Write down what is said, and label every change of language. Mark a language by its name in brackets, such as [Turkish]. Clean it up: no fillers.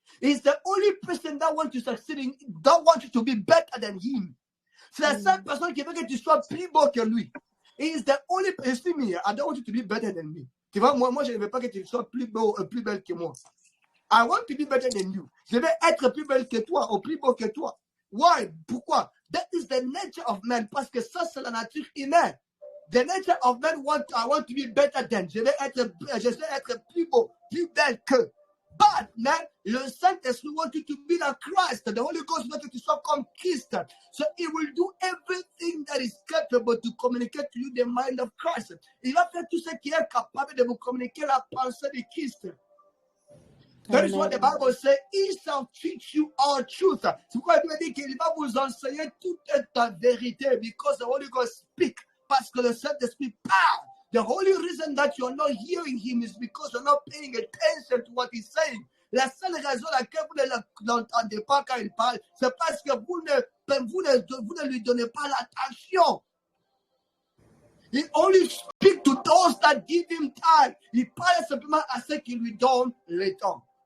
[English] He's the only person that wants to succeed in, that wants you to be better than him. [French] C'est la seule personne qui veut que tu sois plus beau que lui. [English] He is the only person. I don't want you to be better than me. [French] Tu vois, moi, je ne veux pas que tu sois plus beau, plus belle que moi. [English] I want to be better than you. [French] Je vais être plus belle que toi, ou plus beau que toi. [English] Why? [French] Pourquoi? [English] That is the nature of man. [French] Parce que ça, c'est la nature humaine. [English] The nature of man I want to be better than. [French] Je vais être plus beau, plus belle que. [English] But, man, le Saint-Esprit wants you to be like Christ. The Holy Ghost wants you to be comme Christ. So he will do everything that is capable to communicate to you the mind of Christ. [French] Il va faire tout ce qui est capable de vous communiquer la pensée de Christ. [English] That is what the Bible says. He shall teach you all truth. [French] C'est pourquoi il dit qu'il va vous enseigner toute ta vérité. [English] Because the Holy Ghost speak. [French] Parce que le Saint-Esprit parle. [English] The only reason that you are not hearing him is because you're not paying attention to what he's saying. [French] La seule raison à laquelle vous ne l'entendez pas quand il parle, c'est parce que vous ne lui donnez pas l'attention. [English] He only speaks to those that give him time. [French] Il parle simplement à ceux qui lui donnent le temps.